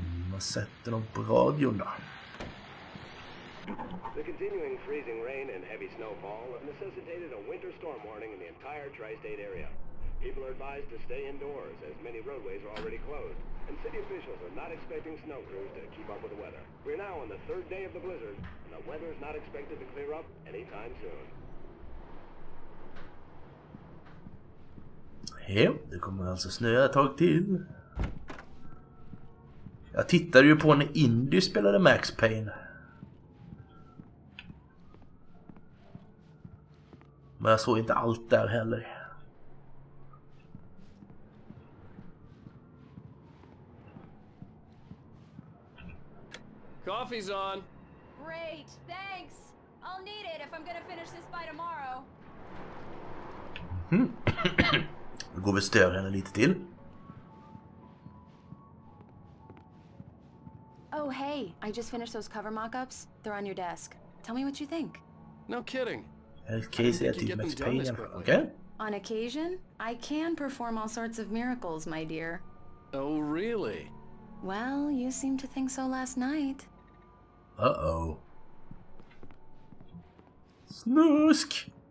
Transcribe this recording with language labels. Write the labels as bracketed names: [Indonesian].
[Swedish] Man sätter dem på radion då. [English] The continuing freezing rain and heavy snowfall have necessitated a winter storm warning in the entire tri-state area. People are advised to stay indoors as many roadways are already closed, and city officials are not expecting snow crews to keep up with the weather. We're now on the third day of the blizzard, and the weather is not expected to clear up anytime soon. [Swedish] Ja, det kommer alltså snöa ett tag till. Jag tittade ju på när Indy spelade Max Payne. Men jag såg inte allt där heller. [English] Coffee's on. Great, thanks. I'll need it if I'm gonna finish this by tomorrow. [Swedish] Då går vi stör henne lite till. [English] Oh, hey, I just finished those cover mock-ups. They're on your desk. Tell me what you think. No kidding. [Swedish] Casey är typ Max Payne, okay? [English] On occasion, I can perform all sorts of miracles, my dear. Oh, really? Well, you seemed to think so last night. Uh-oh. [Swedish] Snusk!